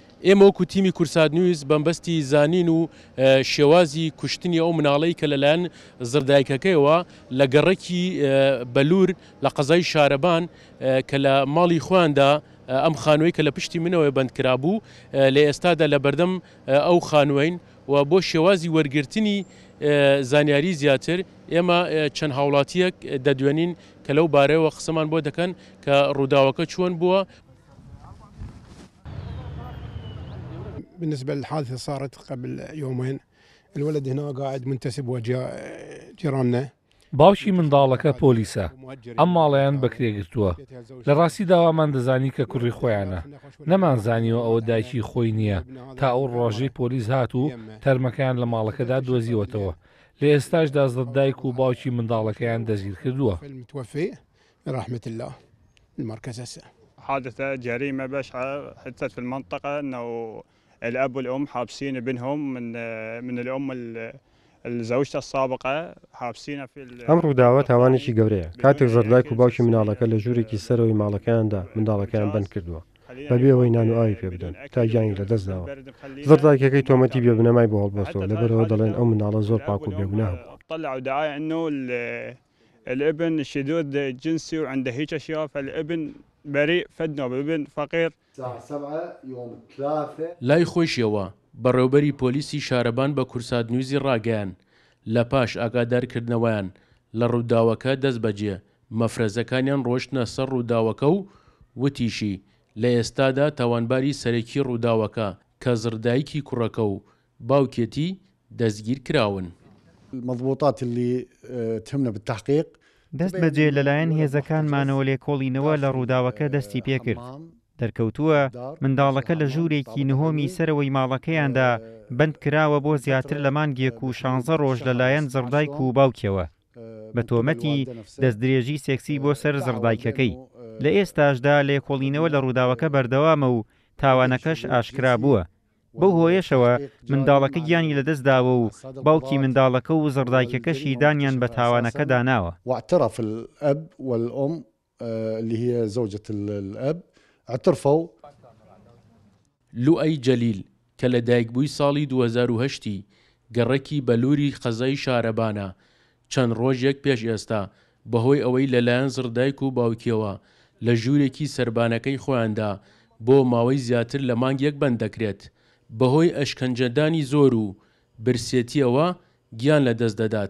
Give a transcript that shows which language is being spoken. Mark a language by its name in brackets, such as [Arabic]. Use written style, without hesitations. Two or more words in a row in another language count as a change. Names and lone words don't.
[Central Kurdish] ئێمە وەکو تیمی کورسات نیوز بەمبەستی زانین و شێوازی کوشتنی ئەو مناڵەی کە لەلایەن زردایکەکەیەوە لە گەڕێکی بەلور لە قەزای شارەبان کە لە ماڵی خواندا ئەم خانووی کە لە پشتی منەوەی بەندکرا بوو لە ئێستادا لە بەردەم ئەو خانوین و بۆ شێوازی وەرگرتنی زانیاری زیاتر ئێمە چەند هاوڵاتیەک دەدوێنین کە لەو بارەیەوە قسەمان بۆ دەکەن کە ڕووداوەکە چۆن بووە. [Arabic] بالنسبة للحادثة صارت قبل يومين الولد هنا قاعد منتسب وجه جيراننا [Central Kurdish] باوکی منداڵەکە پۆلیسە ئەم ماڵیان بەکرێگرتووە لە ڕاستی داوامان دەزانی کە کوڕی خۆیانە نەمانزانیەوە ئەوە دایکی خۆی نییە تا ئەو ڕۆژەی پۆلیس هات و تەرمەکەیان لە ماڵەکەدا دۆزیوەتەوە لە ئێستاشدا زەردایک و باوکی منداڵەکەیان دەگیر کردووە. [Arabic] حادثة جريمة بشعة حدثت في المنطقة أنه الأب والأم حابسين ابنهم من الأم الزوجة السابقة حابسين في [Central Kurdish] ئەم ڕووداوە تاوانێکی گەورەیە کاتێک زەردایک و باوکی مناڵەکە لە ژوورێکی سەرەوەی ماڵەکەیاندا منداڵەکەیان بند کردووە بەبێ ئەوەی نان و ئاوی پێ بدەن تا گیانی لەدەستداوە. زەردایکەکەی تۆمەتی بێبنەمای بۆ هەڵبەستەوە لەبەرەوە دەڵێن ئەو منداڵە زۆر پاک و بێگوناه بوو. [Arabic] طلعوا دعاية إنه الابن شذوذ جنسي وعنده هيك أشياء فالابن بريء فدنا بابن فقير. [Central Kurdish] لای خۆشیەوە بەڕێوەبەری پۆلیسی شارەبان بە کورسات نیوزی ڕاگەیان لە پاش ئاگادارکردنەوەیان لە ڕووداوەکە دەست بەجێ مەفرەزەکانیان ڕۆشتنە سەر ڕووداوەکە و وتیشی لە ئێستادا تاوانباری سەرەکی ڕووداوەکە کە زردایکی کوڕەکە و باوکێتی دەستگیر کراون. [Arabic] المضبوطات اللي تهمنا بالتحقيق [Central Kurdish] دەست بەجێ لەلایەن هێزەکانمانەوە لێکۆڵینەوە لە ڕووداوەکە دەستی پێکرد. دەرکەوتووە منداڵەکە لە ژوورێکی نهۆمی سەرەوەی ماڵەکەیاندا بند کراوە بۆ زیاتر لە مانگێک و 16 ڕۆژ لەلایەن زەردایک و باوکیەوە بە تۆمەتی دەستدرێژی سێکسی بۆ سەر زەردایکەکەی. لە ئێستاشدا لێکۆڵینەوە لە ڕووداوەکە بەردەوامە و تاوانەکەش ئاشکرا بووە. بەو هۆیەشەوە منداڵەکە گیانی لەدەستداوە و باوکی منداڵەکە و زەردایکەکەشی دانیان بە تاوانەکە داناوە. [Arabic] واعترف الأب والأم اللي هي زوجة الأب اعترفوا. [Central Kurdish] لوئەی جەلیل کە لە دایکبووی ساڵی 2008 گەڕێکی بەلووری قەزای شارەبانە چەند ڕۆژێک پێش ئێستا بەهۆی ئەوەی لەلایەن زردایک و باوکیەوە لە ژوورێکی سەربانەکەی خۆیاندا بۆ ماوەی زیاتر لە مانگێک بند دەکرێت بەهۆی ئەشکەنجەدانی زۆر و برسێتیەوە گیان لەدەست دەدات.